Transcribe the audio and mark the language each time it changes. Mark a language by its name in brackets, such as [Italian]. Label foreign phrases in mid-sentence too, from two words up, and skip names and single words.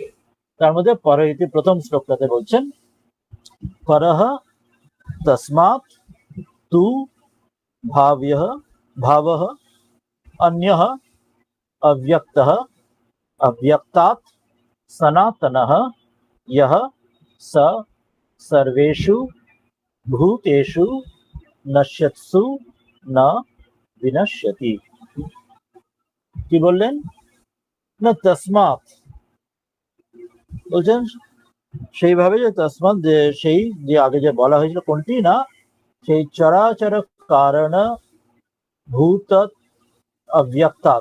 [Bangla] তার মধ্যে পরহ ইতি প্রথম শ্লোকটাতে বলছেন [Sanskrit] পরহ তস্মাৎ তু ভাব্যঃ ভাবঃ অন্যঃ অব্যক্তঃ অব্যক্তাৎ সনাতনঃ यः स सर्वेषु भूतेषु नश्यत्सु न विनश्यति। [Bangla] কি বললেন না তসমাৎ, বলছেন সেইভাবে যে তসমাৎ, যে সেই যে আগে যে বলা হয়েছিল কোনটি না, সেই চরাচর কারণ ভূত অব্যক্তাৎ।